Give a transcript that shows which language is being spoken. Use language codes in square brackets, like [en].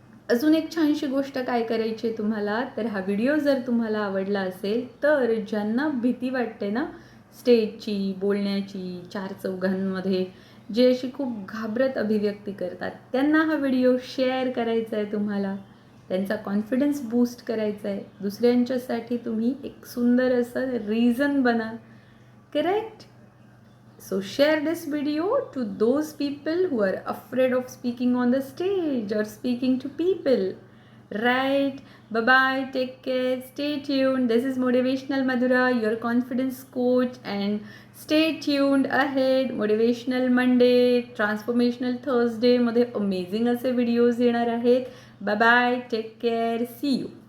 [mr] अजून एक छानशी गोष्ट काय करायची आहे तुम्हाला, तर हा व्हिडिओ जर तुम्हाला आवडला असेल तर ज्यांना भीती वाटते ना स्टेजची, बोलण्याची, 4 चौघांमध्ये, जे अशी खूप घाबरत अभिव्यक्ती करतात, त्यांना हा व्हिडिओ शेअर करायचा आहे तुम्हाला. त्यांचा कॉन्फिडन्स बूस्ट करायचा आहे. दुसऱ्यांच्यासाठी तुम्ही एक सुंदर असं रिझन बना. Correct. [en] So share this video to those people who are afraid of speaking on the stage or speaking to people. Right? Bye bye. Take care. Stay tuned. This is Motivational Madhura, your confidence coach, and stay tuned ahead. [mr] Motivational Monday, Transformational Thursday मध्ये amazing असे videos येणार आहेत. Bye bye. Take care. C you.